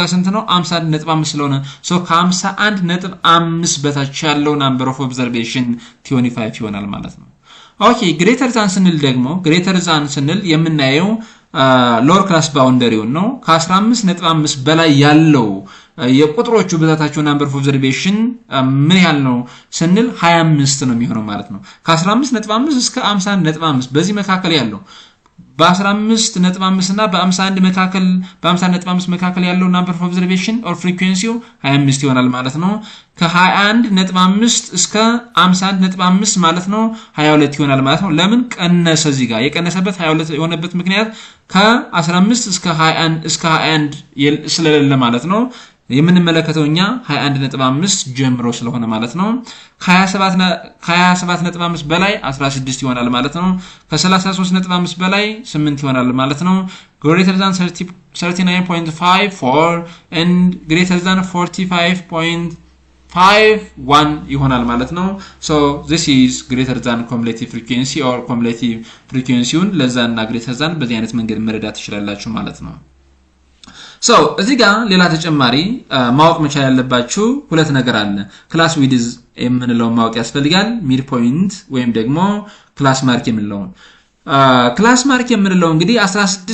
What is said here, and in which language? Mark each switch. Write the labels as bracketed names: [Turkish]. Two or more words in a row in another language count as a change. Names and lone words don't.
[Amharic] ስንት ነው 51.5 ስለሆነ ሶ ከ51.5 በታች ያለው [English] number of observation [Amharic] 25 ይሆናል ማለት ነው ኦኬ [English] greater than [Amharic] ስንል ደግሞ [English] greater than [Amharic] ስንል የምናየው lower class boundary ነው ከ15.5 በላይ ያለው የቁጥሮቹ ብዛታቸው [English] number of observation [Amharic] ምን ያህል ነው ስንል 25 ነው የሚሆነው ማለት ነው ከ15.5 እስከ 51.5 በዚህ መካከል ያለው በ15.5 እና በ51.5 መካከል ያለው [English] number of observation or frequency [Amharic] 25 ይሆናል ማለት ነው ከ21.5 እስከ 51.5 ማለት ነው 22 ይሆናል ማለት ነው ለምን ቀነሰ እዚህ ጋር የቀነሰበት 22 የሆነበት ምክንያት ከ15 እስከ 21 ስለሌለ ማለት ነው የምንመለከተው እኛ 21.5 ጀምሮ ስለሆነ ማለት ነው ከ27.5 በላይ 16 ይሆናል ማለት ነው ከ33.5 በላይ 8 ይሆናል ማለት ነው [English] greater than 39.54 and greater than 45.51 [Amharic] ይሆናል ማለት ነው [English] so this is greater than cumulative frequency or cumulative frequency- [Amharic] ውን ለዛና [English] greater than [Amharic] በዚህ አይነት መንገድ መረዳት ትችላላችሁ ማለት ነው so እዚህ ጋር ሌላ ተጨማሪ ማወቅ መቻል ያለባችሁ ሁለት ነገር አለ [English] class width [Amharic] የምንለው ማወቅ ያስፈልጋል [English] mid point [Amharic] ወይም ደግሞ [English] class mark [Amharic] የምንለው [English] class mark [Amharic] የምንለው እንግዲህ 16